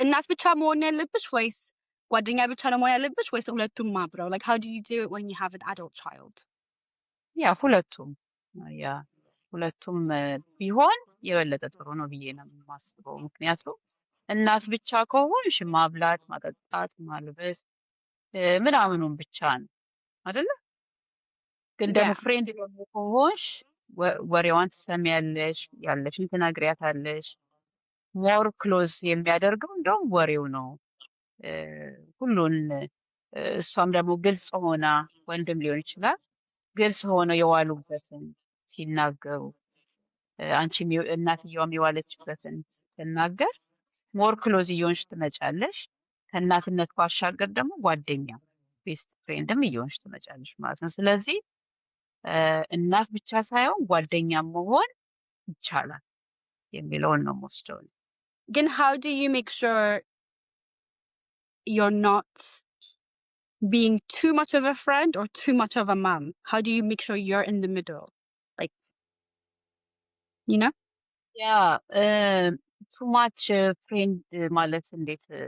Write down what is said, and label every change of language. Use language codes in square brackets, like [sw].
[am] እናት ብቻ መሆን ያለብሽ ወይስ ጓደኛ ብቻ ነው መሆን ያለብሽ ወይስ ሁለቱም አብረው? [en] Like, how do you do it when you have an adult child? [am] ያ ሁለቱም ቢሆን የበለጠ ጥሩ ነው ብዬ ነው የማስበው። ምክንያቱም እናት ብቻ ከሆንሽ ማብላት፣ ማጠጣት፣ ማልበስ ምናምኑን ብቻ ነው አይደለ? ግን ደግሞ ፍሬንድ ደግሞ ከሆንሽ ወሬዋን ትሰሚያለሽ፣ ያለሽን ትነግሪያታለሽ። ሞር ክሎዝ የሚያደርገው እንደውም ወሬው ነው። ሁሉን እሷም ደግሞ ግልጽ ሆና ወንድም ሊሆን ይችላል ግልጽ ሆነው የዋሉበትን ሲናገሩ አንቺም እናትየዋም የዋለችበትን ስትናገር ሞር ክሎዝ እየሆንሽ ትመጫለሽ። ከእናትነት ባሻገር ደግሞ ጓደኛ ቤስት ፍሬንድም እየሆንሽ ትመጫለሽ ማለት ነው። ስለዚህ እናት ብቻ ሳይሆን ጓደኛ መሆን ይቻላል የሚለውን ነው የምወስደው። [en] ግን how do you make sure you're not being too much of a friend or too much of a mom? How do you make sure you're in the middle? Like, you know? Yeah, too much friend [am] ማለት እንዴት?